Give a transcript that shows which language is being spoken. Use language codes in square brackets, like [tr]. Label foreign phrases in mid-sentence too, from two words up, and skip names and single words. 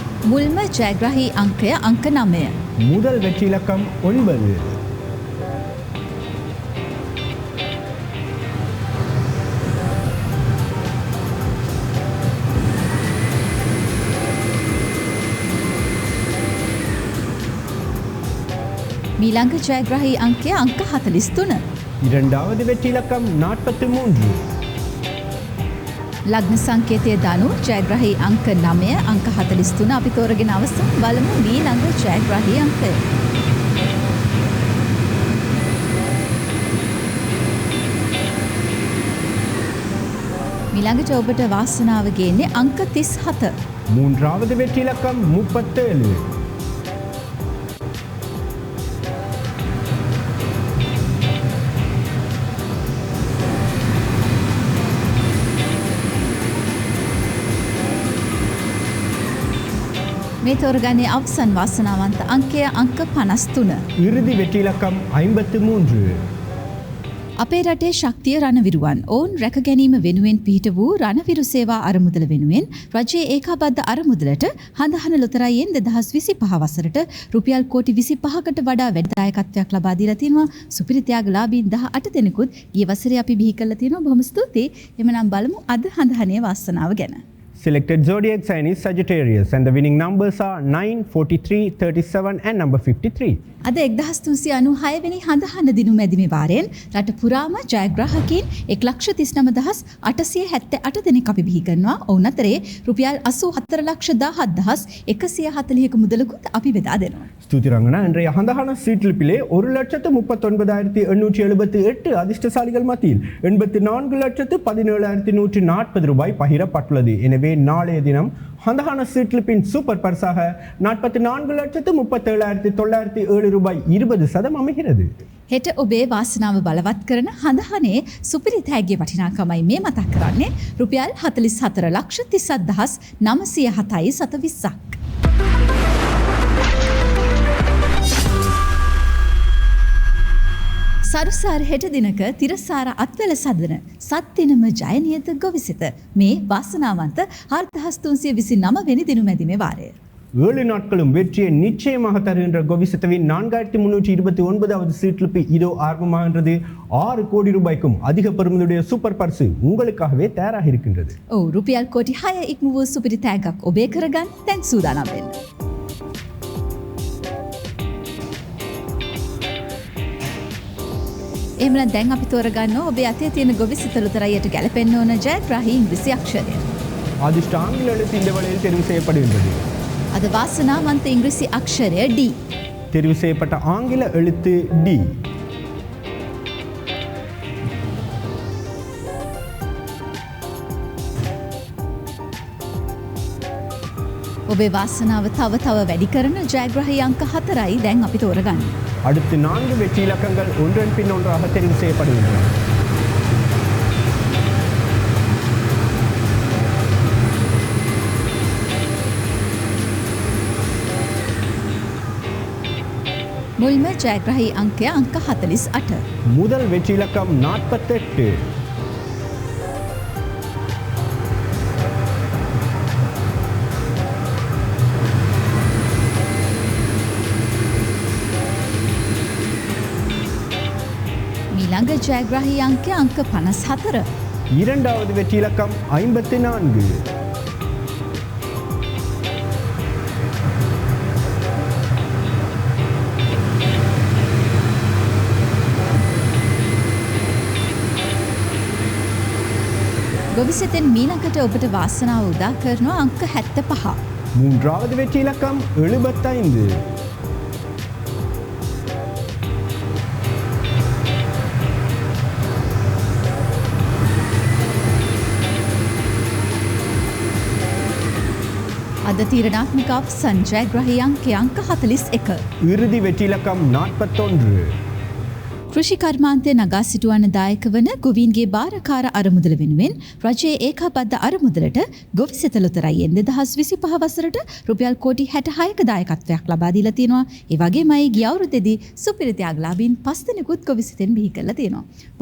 [si] මුල්ම ජයග්‍රහී අංකය අංක 9. [ta] முதல் வெற்றி இலக்கம் 9. [si] මීළඟ ජයග්‍රහී අංකය අංක 43. [ta] இரண்டாவது வெற்றி இலக்கம் 43. [si] ලග්න සංකේතය දනු ජයග්‍රහී අංක 9 අංක 43 අපි තෝරගෙන අවසන් බලමු මීළඟ ජයග්‍රහී අංකය. මීළඟට ඔබට වාසනාව ගේන්නේ අංක 37. [ta] மூன்றாவது வெற்றி இலக்கம் 37. [si] මේ තෝරගන්නේ අවසන් වාසනාවන්ත අංකය අංක 53. [ta] இறுதி வெற்றி இலக்கம் 53. [si] අපේ රටේ ශක්තිය රණවිරුවන් ඔවුන් රැක ගැනීම වෙනුවෙන් පිහිට වූ රණවිරු සේවා අරමුදල වෙනුවෙන් රජයේ ඒකාබද්ධ අරමුදලට හඳහන ලොතරැයියෙන් 2025 වසරට රුපියල් කෝටි 25කට වඩා වැඩි දායකත්වයක් ලබා දීලා තිනවා. සුපිරි ත්‍යාගලාභීන් 18 දෙනෙකුත් ගිය වසරේ අපි බිහි කරලා තිනවා. බොහොම ස්තුතියි. එමනම් බලමු අද හඳහනේ වාසනාව ගැන. [en] Selected zodiac sign is Sagittarius and the winning numbers are 9, 43, 37 and number 53. [si] අද 1396 වෙනි හඳහන දිනු මැදිමේ වාරයෙන් රට පුරාම ජයග්‍රාහකයන් 1,39,878 දෙනෙක් අපි බිහි කරනවා. ඔවුන් අතරේ රුපියල් 84,17,140ක මුදලකුත් අපි බෙදා දෙනවා. [ta] ஸ்துதி ரங்கனா இன்றைய ஹந்தஹான சீட்டிலிப்பிலே 1,39,878 அதிர்ஷ்டசாலிகள் மத்தியில் 84,17,140 ரூபாய் பகிரப்பட்டுள்ளது. எனவே நாளைய தினம் ஹந்தஹான சீட்டிலிப்பின் சூப்பர் பரிசாக 44,37,907 ரூபாய் 20% அமைகிறது. [si] හෙට ඔබේ වාසනාව බලවත් කරන හඳහනේ සුපිරි තෑග්ගේ වටිනාකමයි මේ මතක් කරන්නේ රුපියල් 44,37,907.20ක්. සරුසාර හෙට දිනක තිරසාර අත්වැල සදන සත්දිනම ජයනියත ගොවිසිත මේ වාසනාවන්ත 4,329 වෙනි දිනු මැදිමේ වාරය. [ta] 7 நாட்களும் வெற்றியை நிச்சயமாக தருகின்ற கோவிசத்தவின் 4,329வது சீட்லிப்பு இதோ ஆரம்பமாகின்றது. 6 கோடி ரூபாய்க்கும் அதிக பெறுமதியுடைய சூப்பர் பரிசு உங்களுக்காகவே தயாராக இருக்கின்றது. [si] රුපියල් කෝටි 6 ඉක්ම වූ සුපිරි තෑග්ගක් ඔබේ කරගන්න දැන් සූදානම් වෙන්න. එහෙමනම් දැන් අපි තෝරගන්නවා ඔබේ අතේ තියෙන ගොවිසිත ලොතරැයියට ගැලපෙන්න ඕන ජයග්‍රාහී ඉංග්‍රීසි අක්ෂරය. [ta] அதிர்ஷ்ட ஆங்கில எழுத்து இந்த வேளையில் தெரிவு செய்யப்படுகின்றது. [si] අද වාසනාවන්ත ඉංග්‍රීසි අක්ෂරය D. [ta] தெரிவு செய்யப்பட்ட ஆங்கில எழுத்து D. [si] ඔබේ වාසනාව තව වැඩි කරන ජයග්‍රාහී අංක 4යි දැන් අපි තෝරගන්නේ. [ta] அடுத்து 4 வெற்றி இலக்கங்கள் ஒன்றன் பின் ஒன்றாக தெரிவு செய்யப்படுகின்றன. [si] මුල්ම ජයග්‍රාහී අංකය අංක 48. [ta] முதல் வெற்றி இலக்கம் 48. [si] ඊළඟ ජයග්‍රාහී අංකය අංක 54. [ta] இரண்டாவது வெற்றி இலக்கம் 54. [si] ගොවිසිතෙන් මීළඟට ඔබට වාසනාව උදා කරනවා අංක 75. [ta] மூன்றாவது வெற்றி இலக்கம் 75. [si] අද තීරණාත්මක අවසන් ජයග්‍රාහී අංකය අංක 41. [ta] இறுதி வெற்றி இலக்கம் 41. [si] කෘෂි කර්මාන්තය නගා සිටුවන දායක වන ගොවීන්ගේ භාරකාර අරමුදල වෙනුවෙන් රජයේ ඒකාබද්ධ අරමුදලට ගොවිසෙත ලොතරැයියෙන් 2025 වසරට රුපියල් කෝටි 66ක දායකත්වයක් ලබා දීලා තියෙනවා. ඒ වගේමයි ගිය අවුරුද්දේදී සුපිරි ත්‍යාගලාභීන් 5 දෙනෙකුත් ගොවිසෙතෙන් බිහි කරලා තියෙනවා.